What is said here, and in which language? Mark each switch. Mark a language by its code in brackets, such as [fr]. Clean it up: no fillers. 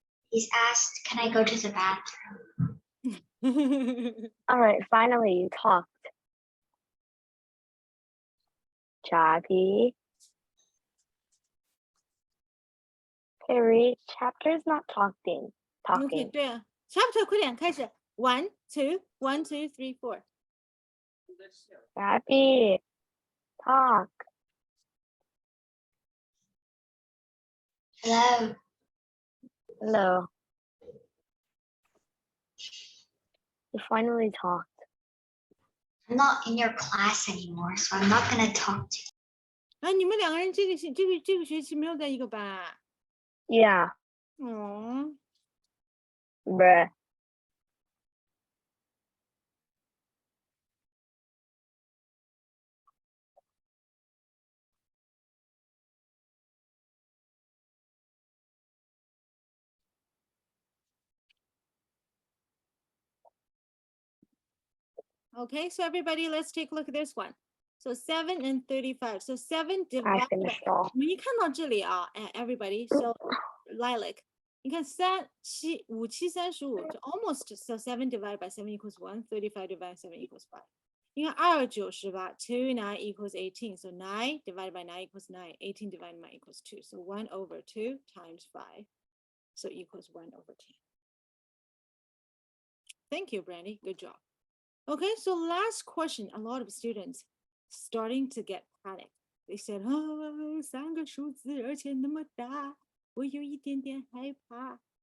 [en] He's asked, can I go to the bathroom? All right, finally you talked. Jabby. Perry, chapter is not talking. [zh] OK，对啊，chapter 快点开始。 [en] 1, 2, 1, 2, 3, 4. Happy. Talk. Hello. Hello. You finally talked. I'm not in your class anymore, so I'm not gonna talk to you. [zh] 啊，你们两个人这个学期没有在一个班啊？ [en] Yeah. [zh] 哦， [en] Bruh. Okay, so everybody, let's take a look at this one. So 7 and 35. So 7 I divided. finished all. [zh] 你看到这里啊 everybody. [en] So Lilac, [zh] 你看 [en] 3、7、5、7、35, almost. So 7 divided by 7 equals 1. 35 divided by 7 equals 5. [zh] 你看 [en] 2、9、18, 2, 9 equals 18. So 9 divided by 9 equals 9. 18 divided by 9 equals 2. So 1 over 2 times 5. So equals 1 over 10. Thank you, Brandy. Good job. Okay, so last question. A lot of students starting to get panicked. They said, "Oh, [zh] 3个数字而且那么大，我有一点点害怕."